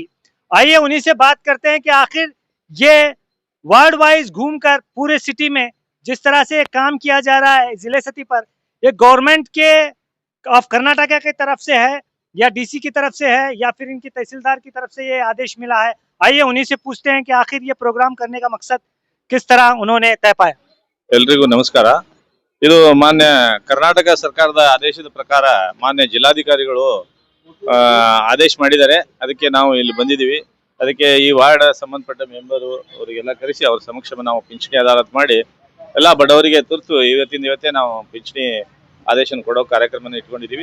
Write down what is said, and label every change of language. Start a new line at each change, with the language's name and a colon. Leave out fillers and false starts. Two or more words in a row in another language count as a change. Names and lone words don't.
Hindi: आइए उन्हीं से बात करते हैं कि आखिर ये
English: ward wise
Hindi: घूमकर पूरे सिटी में जिस तरह से काम किया जा रहा है जिले सतह पर, ये गवर्नमेंट के ऑफ कर्नाटका की तरफ से है या डीसी की तरफ से है या फिर इनकी तहसीलदार की तरफ से ये आदेश मिला है। आइए उन्हीं से पूछते हैं कि आखिर ये प्रोग्राम करने का मकसद किस तरह उन्होंने तय पाया।
Kannada: ಎಲ್ರಿಗೂ ನಮಸ್ಕಾರ। ಇದು ಮಾನ್ಯ ಕರ್ನಾಟಕ ಸರ್ಕಾರದ ಆದೇಶದ ಪ್ರಕಾರ ಮಾನ್ಯ ಜಿಲ್ಲಾಧಿಕಾರಿಗಳು ಆದೇಶ ಮಾಡಿದ್ದಾರೆ, ಅದಕ್ಕೆ ನಾವು ಇಲ್ಲಿ ಬಂದಿದ್ದೀವಿ। ಅದಕ್ಕೆ ಈ ವಾರ್ಡ್ ಸಂಬಂಧಪಟ್ಟ ಮೆಂಬರು ಅವರಿಗೆಲ್ಲ ಕರೆಸಿ ಅವ್ರ ಸಮಕ್ಷಮ ನಾವು ಪಿಂಚಣಿ ಅದಾಲತ್ ಮಾಡಿ ಎಲ್ಲ ಬಡವರಿಗೆ ತುರ್ತು ಇವತ್ತೇ ನಾವು ಪಿಂಚಣಿ ಆದೇಶನ ಕೊಡೋ ಕಾರ್ಯಕ್ರಮನ ಇಟ್ಕೊಂಡಿದ್ದೀವಿ।